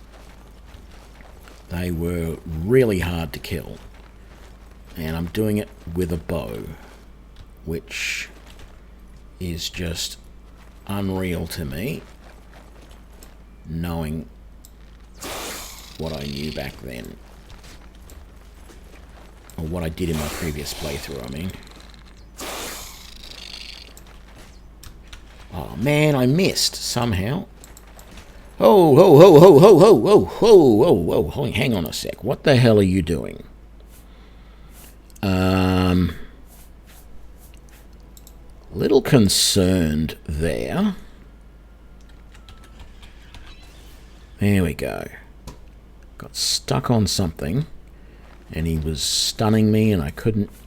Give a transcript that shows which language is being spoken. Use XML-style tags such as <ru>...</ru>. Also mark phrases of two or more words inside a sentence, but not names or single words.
<en>They were really hard to kill, and I'm doing it with a bow, which is just unreal to me, knowing what I knew back then. Or what I did in my previous playthrough, I mean. Oh man, I missed somehow. Oh, ho, ho, ho, ho, ho, ho, ho, ho, ho, hang on a sec. What the hell are you doing? Little concerned there. There we go. Got stuck on something, and he was stunning me, and I couldn't.</en>